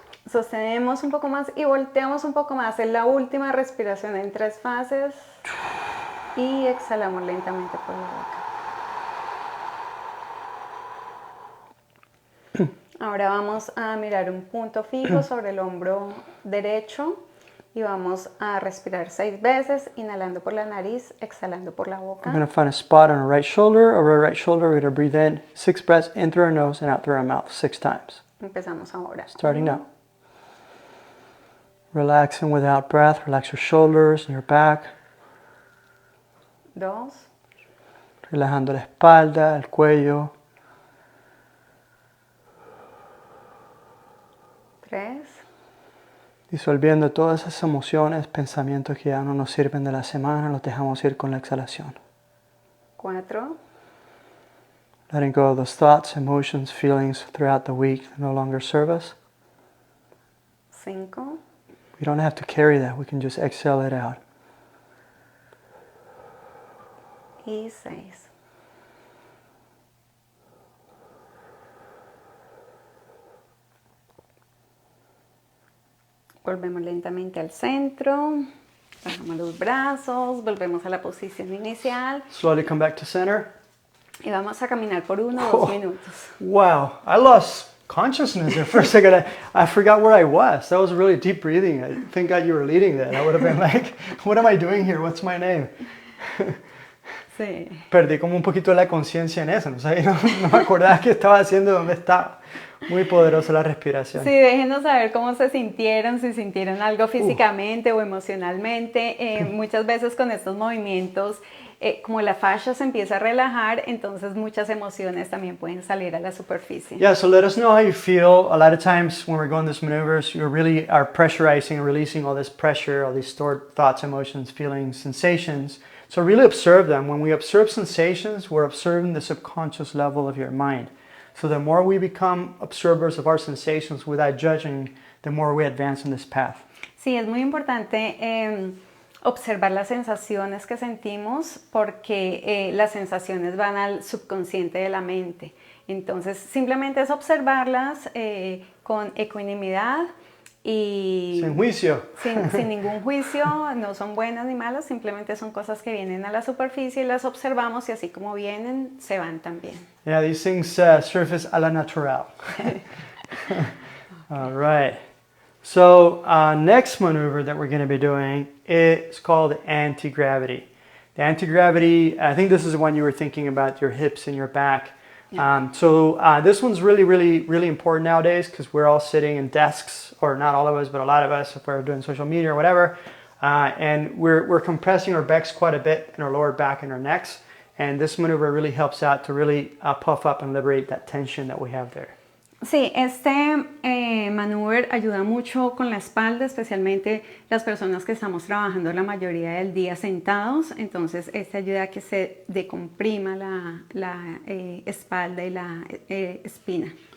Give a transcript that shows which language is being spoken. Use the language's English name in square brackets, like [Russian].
[Spanish] Sostenemos un poco más y volteamos un poco más. Es la última respiración en 3 fases. Y exhalamos lentamente por la boca. Ahora vamos a mirar un punto fijo sobre el hombro derecho. Y vamos a respirar 6 veces, inhalando por la nariz, exhalando por la boca. [English] I'm going to find a spot on our right shoulder. Over our right shoulder, we're going to breathe in 6 breaths in through our nose and out through our mouth 6 times. [Spanish] Empezamos ahora. [English] Starting now. Relaxing without breath. Relax your shoulders and your back. 2, [Spanish] Relajando la espalda, el cuello. 3, Disolviendo todas esas emociones, pensamientos que ya no nos sirven de la semana, los dejamos ir con la exhalación. 4, [English] Letting go of those thoughts, emotions, feelings throughout the week that no longer serve us. 5, We don't have to carry that. We can just exhale it out. [Spanish] y 6. Volvemos lentamente al centro, bajamos los brazos, volvemos a la posición inicial [English] Slowly come back to center. [Spanish] y vamos a caminar por 1 o 2 minutos. [English] Wow, I lost consciousness there for a second. I forgot where I was. That was really deep breathing. Thank God you were leading that. I would have been like, what am I doing here? What's my name? [Spanish] Sí. Perdí como un poquito la conciencia en eso. No me acordaba qué estaba haciendo, dónde estaba. Muy poderosa la respiración. Sí, déjenos saber cómo se sintieron, si sintieron algo físicamente o emocionalmente. Muchas veces con estos movimientos, como la fascia se empieza a relajar, entonces muchas emociones también pueden salir a la superficie. [English] Yeah, so let us know how you feel. A lot of times when we're going these maneuvers, you really are pressurizing and releasing all this pressure, all these stored thoughts, emotions, feelings, sensations. So really observe them. When we observe sensations, we're observing the subconscious level of your mind. So the more we become observers of our sensations without judging, the more we advance in this path. [Spanish] Sí, es muy importante observar las sensaciones que sentimos porque las sensaciones van al subconsciente de la mente. Entonces, simplemente es observarlas con ecuanimidad y Sin juicio. sin ningún juicio, no son buenas ni malas, simplemente son cosas que vienen a la superficie y las observamos y así como vienen, se van también. [English] Yeah, these things surface [Spanish] a la natural. [English] All right. So next maneuver that we're going to be doing is called anti-gravity. The anti-gravity, I think this is the one you were thinking about, your hips and your back. Yeah. This one's really important nowadays because we're all sitting in desks, or not all of us, but a lot of us, if we're doing social media or whatever, and we're compressing our backs quite a bit in our lower back and our necks. And this maneuver really helps out to really puff up and liberate that tension that we have there. [Spanish] Sí, este maneuver ayuda mucho con la espalda, especialmente las personas que estamos trabajando la mayoría del día sentados. Entonces, este ayuda a que se decomprima la espalda y la espina.